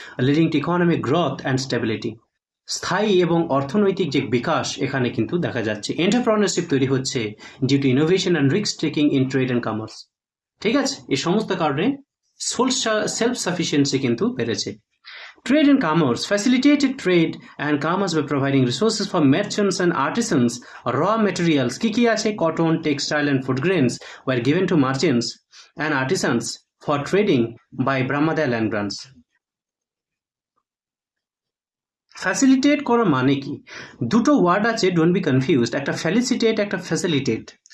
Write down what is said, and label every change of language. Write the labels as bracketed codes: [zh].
[en] leading to economic growth and stability, [bn] স্থায়ী এবং অর্থনৈতিক যে বিকাশ এখানে কিন্তু দেখা যাচ্ছে। [en] entrepreneurship [bn] তৈরি হচ্ছে [en] due to innovation and risk taking in trade and commerce, [bn] ঠিক আছে? এই সমস্ত কারণে সেলফ সাফিসিয়েন্সি কিন্তু বেড়েছে। [en] Trade and commerce, facilitated trade and commerce by providing resources for merchants and artisans. Raw materials, [bn] কি আছে? [en] Cotton, textile and food grains were given to merchants and artisans for trading by Brahmadaya land grants. [bn] Facilitate করা মানে কি? দুটো word আছে, [en] don't be confused, [bn] একটা ফ্যালিসিটেট, একটা facilitate.